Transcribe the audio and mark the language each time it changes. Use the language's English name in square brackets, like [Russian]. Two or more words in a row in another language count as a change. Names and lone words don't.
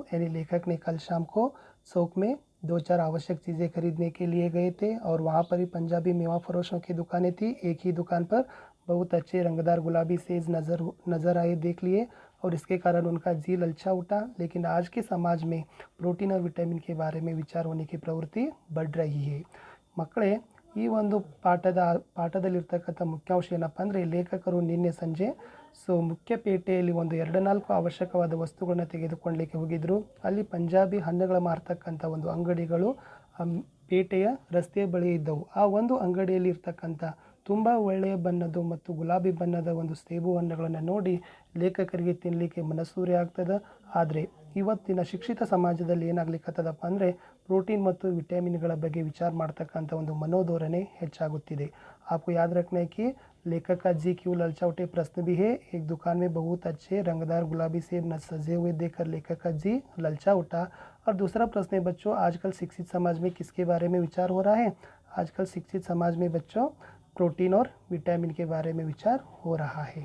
[Hindi] यानी लेखक ने कल शाम को चौक में 2-4 आवश्यक चीज़ें खरीदने के लिए गए थे और वहाँ पर ही पंजाबी मेवा फरोशों की दुकानें थी। एक ही दुकान पर बहुत अच्छे रंगदार गुलाबी सेब नज़र आए, देख लिए, और इसके कारण उनका जी ललचा उठा। लेकिन आज के समाज में प्रोटीन और विटामिन के बारे में विचार होने की प्रवृत्ति बढ़ रही है। [Kannada] ಮಕ್ಕಳೇ, ಈ ಒಂದು ಪಾಠದಲ್ಲಿರ್ತಕ್ಕಂಥ ಮುಖ್ಯಾಂಶ ಏನಪ್ಪ ಅಂದರೆ, ಲೇಖಕರು ನಿನ್ನೆ ಸಂಜೆ ಮುಖ್ಯ ಪೇಟೆಯಲ್ಲಿ ಒಂದು 2-4 ಅವಶ್ಯಕವಾದ ವಸ್ತುಗಳನ್ನ ತೆಗೆದುಕೊಳ್ಳಲಿಕ್ಕೆ ಹೋಗಿದ್ದರು. ಅಲ್ಲಿ ಪಂಜಾಬಿ ಹಣ್ಣುಗಳ ಮಾರ್ತಕ್ಕಂಥ ಒಂದು ಅಂಗಡಿಗಳು ಪೇಟೆಯ ರಸ್ತೆಯ ಬಳಿ ಇದ್ದವು. ಆ ಒಂದು ಅಂಗಡಿಯಲ್ಲಿ ಇರ್ತಕ್ಕಂಥ ತುಂಬ ಒಳ್ಳೆಯ ಬಣ್ಣದ ಮತ್ತು ಗುಲಾಬಿ ಬಣ್ಣದ ಒಂದು ಸೇಬು ಹಣ್ಣುಗಳನ್ನು ನೋಡಿ ಲೇಖಕರಿಗೆ ತಿನ್ನಲಿಕ್ಕೆ ಮನಸ್ಸೂರೆ ಆಗ್ತದೆ. ಆದರೆ ಇವತ್ತಿನ ಶಿಕ್ಷಿತ ಸಮಾಜದಲ್ಲಿ ಏನಾಗ್ಲಿಕ್ಕತ್ತದಪ್ಪ ಅಂದರೆ, प्रोटीन ಮತ್ತು ವಿಟಮಿನ್ಗಳ ಬಗ್ಗೆ ವಿಚಾರ ಮಾಡ್ತಕ್ಕಂಥ ಒಂದು ಮನೋಧೋರಣೆ ಹೆಚ್ಚಾಗುತ್ತಿದೆ। [Hindi] आपको याद रखना है कि लेखक का जी क्यों ललचा उठे प्रश्न भी है। एक दुकान में बहुत अच्छे रंगदार गुलाबी सेब सजे हुए देखकर लेखक का जी ललचा उठा। और दूसरा प्रश्न है बच्चों, आजकल शिक्षित समाज में किसके बारे में विचार हो रहा है? आजकल शिक्षित समाज में बच्चों प्रोटीन और विटामिन के बारे में विचार हो रहा है।